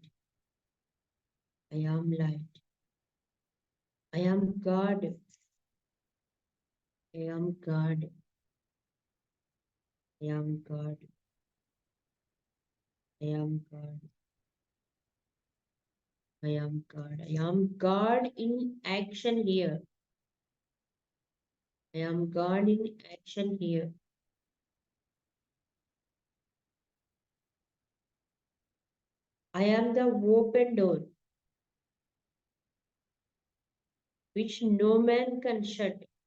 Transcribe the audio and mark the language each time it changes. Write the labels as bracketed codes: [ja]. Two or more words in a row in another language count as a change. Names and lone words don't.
[en] I am light. I am God. I am God. I am God. I am God. I am God. I am God in action here. I am God in action here. I am the open door which no man can shut.